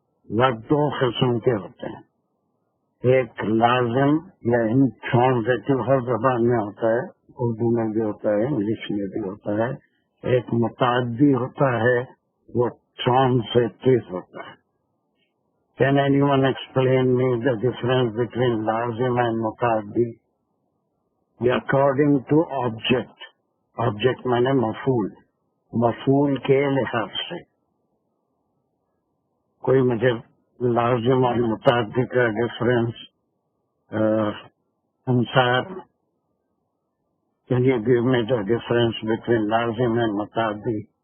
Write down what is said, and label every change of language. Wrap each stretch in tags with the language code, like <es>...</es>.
<ur>Work دو قسم کے ہوتے ہیں، ایک لازم یا انٹرانزیٹو ہر زبان میں ہوتا ہے، اردو میں بھی ہوتا ہے، انگلش میں بھی ہوتا ہے. ایک متعدی ہوتا ہے، وہ ٹرانزیٹو ہوتا ہے.</ur> <en>Can anyone explain me the difference between lazim and mutaddi? According to object.</en> <ur>Object مانے مفعول، مفعول کے لحاظ سے کوئی مجھے لازم اور متعدی کا ڈفرینس انصار can you give me the difference between lazim and mutaddi?</ur>